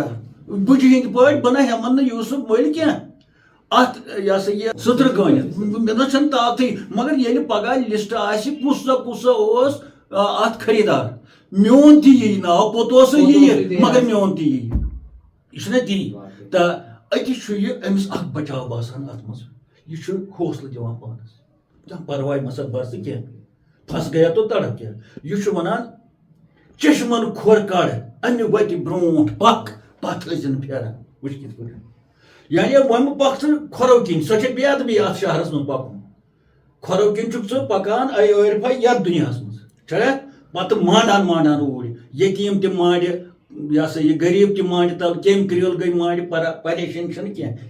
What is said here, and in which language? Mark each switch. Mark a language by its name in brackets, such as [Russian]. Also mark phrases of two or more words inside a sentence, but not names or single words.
[Kashmiri] بُجہِ ہِنٛدۍ پٲٹھۍ بہٕ نہ ہٮ۪من نہٕ یوٗسف مٔلۍ کینٛہہ اتھ یہِ ہسا یہِ سٕترٕ کٲنِتھ مےٚ نہ چھنہٕ طاقتٕے مگر ییٚلہِ پگہہ لسٹ آسہِ کُس سا اوس اتھ خریٖدار میون تہِ یی ناو پوٚتُسٕے یِیہِ مگر میون تہِ یی یہِ چھُنہ تی تہٕ أتی چھُ یہِ أمِس اکھ بچاو باسان اتھ منٛز یہِ چھُ حوصلہٕ دِوان پانس پرواے مسا بر ژٕ کینٛہہ [Urdu] پھس گیا تو تڑپ [Kashmiri] کینٛہہ یہِ چھُ ونان چشمن کھۄر کڑ امہِ وتہِ برونٛٹھ پکھ پتھ ٲسِن پھیران وٕچھ کِتھ پٲٹھۍ یعنی وۄنۍ پکھ ژٕ کھۄرو کِنۍ سۄ چھےٚ بے ادبی اتھ شہرس منٛز پکُن کھۄرو کِنۍ چھُکھ ژٕ پکان ٲرفے یتھ دُنیاہس منٛز چھا پتہٕ مانڈان اوٗرۍ یتیٖم تہِ مانڈِ یہِ ہسا یہِ غریٖب تہِ مانڈِ تل کیٚمۍ کرٛیٖل گٔے مانڈِ پریشٲنی چھنہٕ کینٛہہ